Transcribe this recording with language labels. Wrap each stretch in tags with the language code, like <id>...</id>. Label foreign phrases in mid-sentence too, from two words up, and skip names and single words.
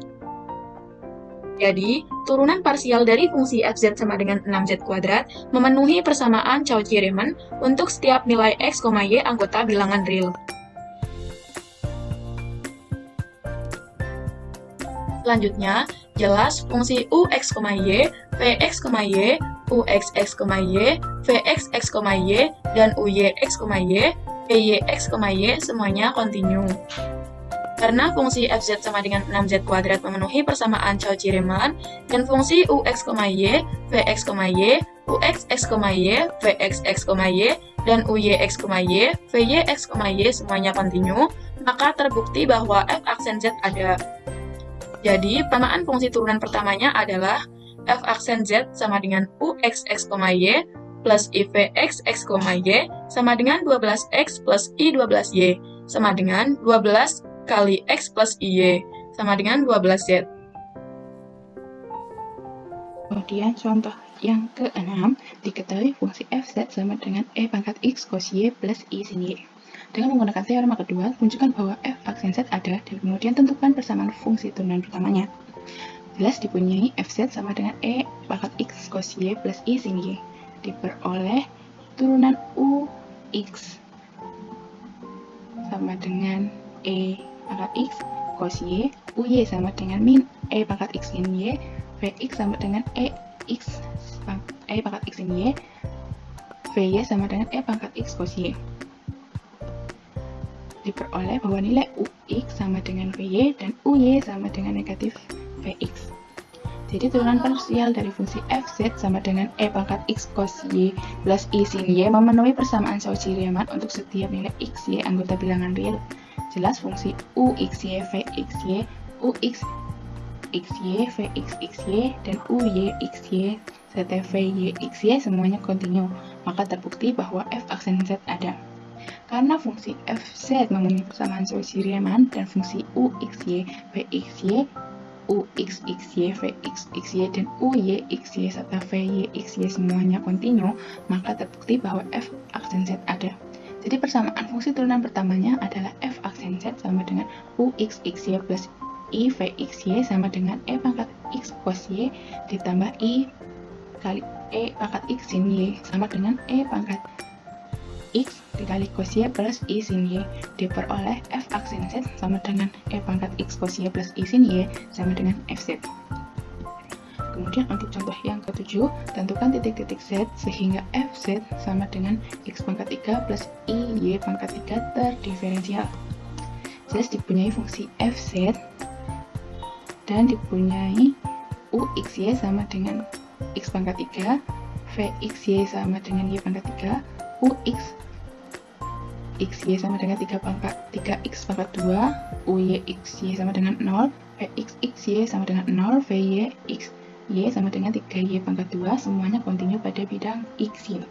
<id>Jadi, turunan parsial dari fungsi fz sama dengan 6z kuadrat memenuhi persamaan Cauchy-Riemann untuk setiap nilai x, y anggota bilangan real. Selanjutnya, jelas fungsi ux, y, vx, y, uxx, y, vxx, y, dan uyx, y, vyx, y semuanya kontinu. Karena fungsi fz sama dengan 6z kuadrat memenuhi persamaan Cauchy-Riemann, dan fungsi ux, y, vx, y, uxx, y, vxx, y, dan uyx, y, vyx, y semuanya kontinu, maka terbukti bahwa f aksen z ada. Jadi, persamaan fungsi turunan pertamanya adalah f aksen z sama dengan uxx, y, plus ivxx, y, sama dengan 12x plus i12y, sama dengan 12 kali x plus y, sama dengan 12z. Kemudian contoh yang ke-6, diketahui fungsi fz sama dengan e pangkat x cos y plus i sin y. Dengan menggunakan teorema kedua, tunjukkan bahwa f aksen z ada, dan kemudian tentukan persamaan fungsi turunan pertamanya. Jelas dipunyai fz sama dengan e pangkat x cos y plus i sin y. Diperoleh turunan ux sama dengan e pangkat x cos y, uy sama dengan min e pangkat x sin y, vx sama dengan e pangkat x sin y, vy sama dengan e pangkat x cos y. Diperoleh bahwa nilai ux sama dengan vy dan uy sama dengan negatif vx. Jadi turunan parsial dari fungsi fz sama dengan e pangkat x cos y plus i sin y memenuhi persamaan Cauchy-Riemann untuk setiap nilai x, y anggota bilangan real. Jelas fungsi uxy, vxy, uxxy, vxxy, dan uyxy, serta vyxy semuanya kontinu, maka terbukti bahwa f aksen z ada. Karena fungsi fz memenuhi persamaan Cauchy-Riemann dan fungsi uxy, vxy, uxxy, vxxy, dan uyxy serta vyxy semuanya kontinu, maka terbukti bahwa f aksen z ada. Jadi persamaan fungsi turunan pertamanya adalah f aksen z sama dengan uxxy plus i vyxy sama dengan e pangkat x cos y ditambah i kali e pangkat x sin y sama dengan e pangkat x dikali cos y plus i sin y. Diperoleh f aksen z sama dengan e pangkat x cos y plus i sin y sama dengan fz. Kemudian untuk contoh yang ke-7, tentukan titik-titik z sehingga fz sama dengan x pangkat 3 plus y pangkat 3 terdiferensial. Jelas dipunyai fungsi fz dan dipunyai uxy sama dengan x pangkat 3, vxy sama dengan y pangkat 3, uxxy sama dengan 3x pangkat 2, uyxy sama dengan 0, vxxy sama dengan 0, vyxy sama dengan 3y pangkat 2, semuanya kontinu pada bidang x, y.</id>